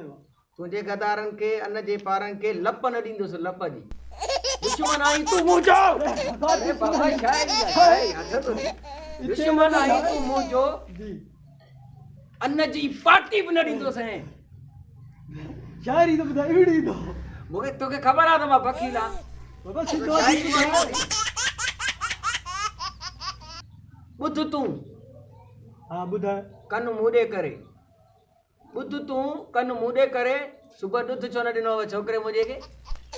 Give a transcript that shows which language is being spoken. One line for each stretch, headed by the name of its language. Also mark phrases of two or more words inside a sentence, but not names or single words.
Sindhi: तुंहिंजे गदारनि खे अन्न जे पारनि खे लप न ॾींदुसि लप जी दुश्मन आई तूं मुंहिंजो अरे बाबा शाइरी आहे, शाइरी, हथ तो ॾे। दुश्मन आई तूं मुंहिंजो जी अन्न जी पाटी बि न ॾींदुसि ऐं शायरी तो बता इड़ी तो मूंखे तोखे ख़बर आहे त मां वकील आहियां बाबा सिद्धो शाइरी ॿुधाए। ॿुध तूं हां बुधाए कन मूॾे करे ॿुध तूं कन मूॾे करे सुबुह ॾुध छो न ॾिनो छोकिरे मुंहिंजे खे